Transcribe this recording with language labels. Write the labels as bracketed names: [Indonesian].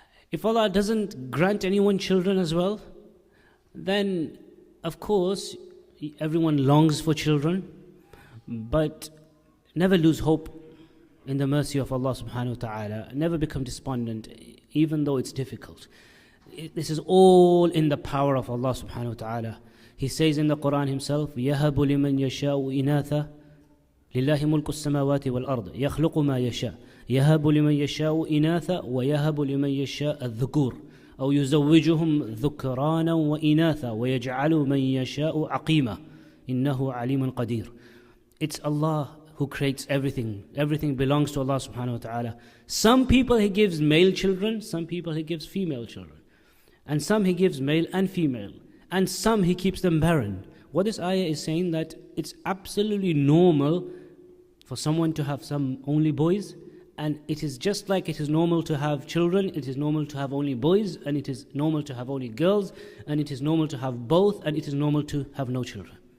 [English] If Allah doesn't grant anyone children as well, then of course everyone longs for children, but never lose hope in the mercy of Allah subhanahu wa ta'ala. Never become despondent, even though it's difficult. This is all in the power of Allah subhanahu wa ta'ala. [Arabic] He says in the Quran himself, يَهَبُ لِمَنْ يَشَاءُ إِنَاثًا لِلَّهِ مُلْكُ السَّمَاوَاتِ وَالْأَرْضِ يَخْلُقُ مَا يَشَاءُ يَهَبُ لِمَنْ يَشَاءُ إِنَاثًا وَيَهَبُ لِمَنْ يَشَاءُ الذُّكُورَ أو يزوجهم ذكرانا وإناثا ويجعل من يشاء عقيما إنه عليم قدير. [English] It's Allah who creates everything. Everything belongs to Allah subhanahu wa ta'ala. Some people He gives male children, some people He gives female children. And some He gives male and female. And some He keeps them barren. What this ayah is saying that it's absolutely normal for someone to have some only boys, and it is just like it is normal to have children, it is normal to have only boys, and it is normal to have only girls, and it is normal to have both, and it is normal to have no children.